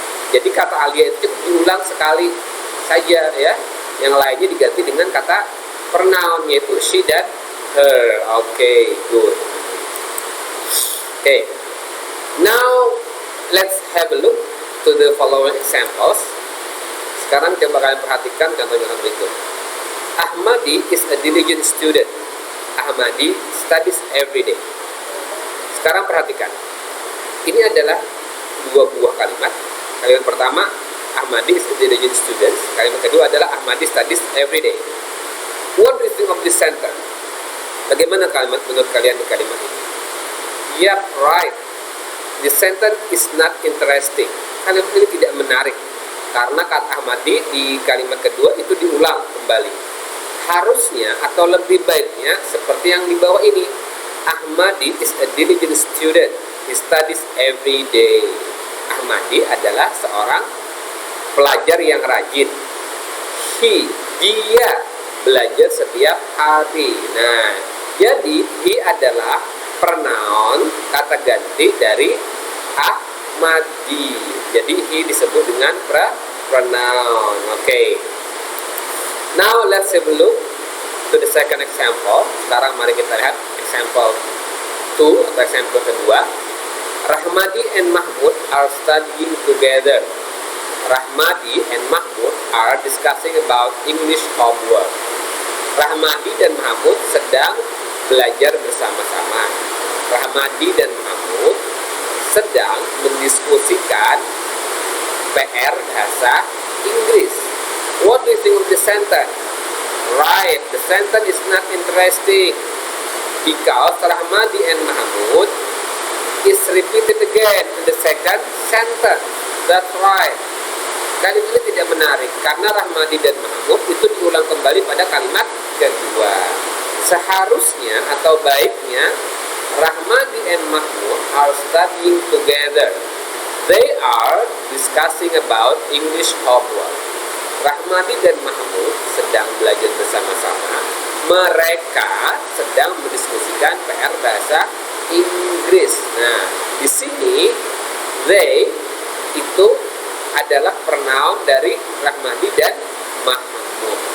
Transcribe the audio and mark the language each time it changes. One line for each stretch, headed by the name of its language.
Indonesian: Jadi kata Alia itu diulang sekali saja ya. Yang lainnya diganti dengan kata pronoun, yaitu she dan her. Oke, good. Oke.
English: Now let's have a look to the following examples.
Indonesian: Sekarang coba kalian perhatikan contoh-contoh berikut.
English: Ahmadi is a diligent student. Ahmadi studies every day.
Indonesian: Sekarang perhatikan. Ini adalah dua buah kalimat. Kalimat pertama,
English: Ahmadi is a diligent student.
Indonesian: Kalimat kedua adalah
English: Ahmadi studies every day. What do you think of this sentence?
Indonesian: Bagaimana kalimat menurut kalian di kalimat ini?
English: Yep, right. The sentence is not interesting.
Indonesian: Kalimat ini tidak menarik. Karena kata Ahmadi di kalimat kedua itu diulang kembali. Harusnya atau lebih baiknya seperti yang di bawah ini.
English: Ahmadi is a diligent student. He studies every day.
Indonesian: Ahmadi adalah seorang pelajar yang rajin. Dia belajar setiap hari. Nah, jadi he adalah pronoun kata ganti dari Ahmadi. Jadi he disebut dengan pronoun. Oke.
English: Now let's have a look to the second example.
Indonesian: Sekarang mari kita lihat example 2 atau example kedua.
English: Rahmadi and Mahmud are studying together. Rahmadi and Mahmud are discussing about English homework.
Indonesian: Rahmadi dan Mahmud sedang belajar bersama-sama. Rahmadi dan Mahmud sedang mendiskusikan PR bahasa Inggris.
English: What do you think of the sentence? Right, the sentence is not interesting because Rahmadi and Mahmud is repeated again in the second sentence. That's right.
Indonesian: Kalimat ini tidak menarik karena Rahmadi dan Mahmud itu diulang kembali pada kalimat kedua. Seharusnya atau baiknya
English: Rahmadi and Mahmud are studying together. They are discussing about English homework.
Indonesian: Rahmadi dan Mahmud sedang belajar bersama-sama. Mereka sedang mendiskusikan PR bahasa Inggris. Nah, di sini they itu adalah pronoun dari Rahmadi dan Mahmud.